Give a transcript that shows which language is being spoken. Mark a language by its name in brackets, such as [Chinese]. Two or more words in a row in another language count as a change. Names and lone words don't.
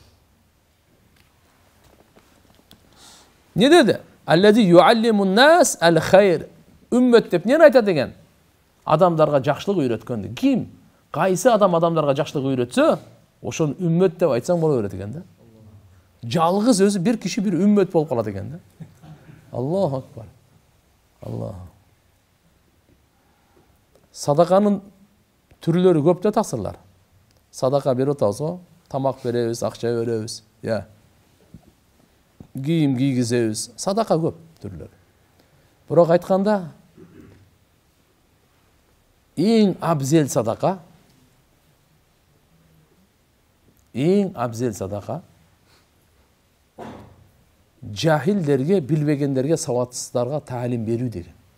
[Kyrgyz] Не деди? [Arabic] الذي يعلم الناس الخير. [Kyrgyz] Үммөт деп эмнени айтат экен? Адамдарга жакшылык үйрөткөндү. Ким? Кайсы адам адамдарга жакшылык үйрөтсө, ошону үммөт деп айтсаң боло берет экен да. Жалгыз өзү бир киши бир үммөт болуп калат экен да. [Arabic] الله أكبر. الله. [Kyrgyz] Садаканын түрлөрү көп да тақсырлар. Садака берип атабыз го, тамак беребиз, акча беребиз, кийим кийгизебиз. Садака көп түрлөрү. Бирок айтканда эң абзел садака, жахилдерге, билбегендерге, саватсыздарга таалим берүү деген.